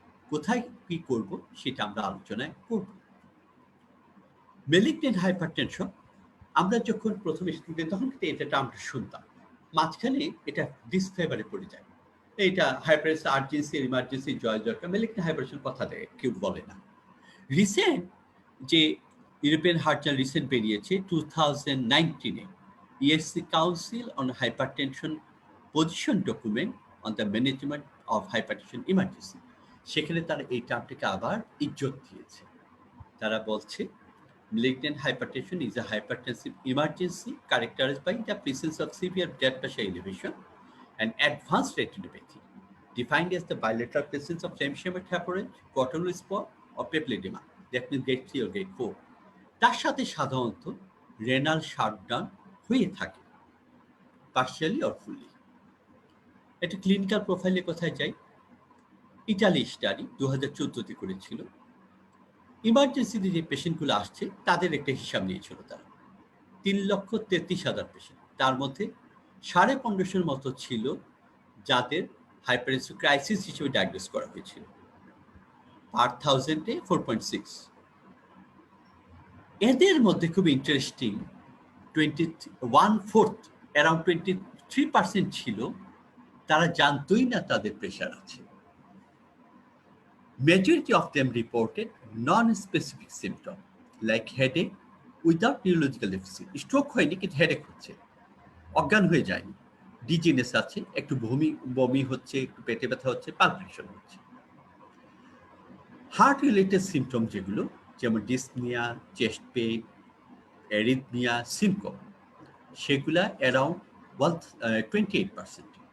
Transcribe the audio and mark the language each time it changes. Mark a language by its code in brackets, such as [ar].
[bn] কোথায় কি করব সেটা আমরা আলোচনায় করব। মেলিগন্যান্ট হাইপারটেনশন আমরা যখন প্রথম স্টুডেন্ট তখন এটা আমরা শুনতাম, মাঝখানে এটা ডিসফেভারে পড়ে যায়। এটা হাইপারটেনশন আর্জেন্সি ইমার্জেন্সি জয় জয়কার, মেলিগন্যান্ট হাইপারটেনশন কথা দেয় কেউ বলে না। রিসেন্ট যে ইউরোপিয়ান হার্ট জার্নাল রিসেন্ট বেরিয়েছে 2019-এ, [en] ESC Council on Hypertension Position Document on the Management of Hypertension Emergency, [bn] সেখানে তারা এই টার্মটিকে আবার ইজ্জত দিয়েছে। তারা বলছে [en] malignant hypertension is a hypertensive emergency characterized by the presence of severe blood pressure elevation and advanced retinopathy, defined as the bilateral presence of same-shamed hemorrhage, cortical spot, or papilledema, that means grade 3 or grade 4. [bn] তার সাথে সাধারণত renal shutdown হয়ে থাকে, partially or fully. একটা clinical প্রোফাইলের কথায় যাই, Italy study 2014-তে করেছিল। ইমার্জেন্সিতে যে পেশেন্টগুলো আসছে তাদের একটা হিসাব নিয়েছিল তারা, 3,33,000 পেশেন্ট। তার মধ্যে 15,500 মতো ছিল যাদের হাইপারটেনসিভ ক্রাইসিস হিসেবে ডায়াগনোস করা হয়েছিল, পার 1000-এ 4.6। এদের মধ্যে খুব ইন্টারেস্টিং, 1/4 অ্যারাউন্ড 23% ছিল তারা জানতোই না তাদের প্রেশার আছে। [en] Majority of them reported non-specific symptoms like headache without neurological deficit. [bn] Stroke হয়নি কিন্তু হেডেক হচ্ছে, অজ্ঞান হয়ে যায়নি, ডিজিনেস আছে, একটু বমি হচ্ছে, একটু পেটে ব্যথা হচ্ছে, পালপিটেশন হচ্ছে। হার্ট রিলেটেড সিমটম যেগুলো, যেমন dyspnoea, chest pain, arrhythmia, syncope, সেগুলা অ্যারাউন্ড 28%।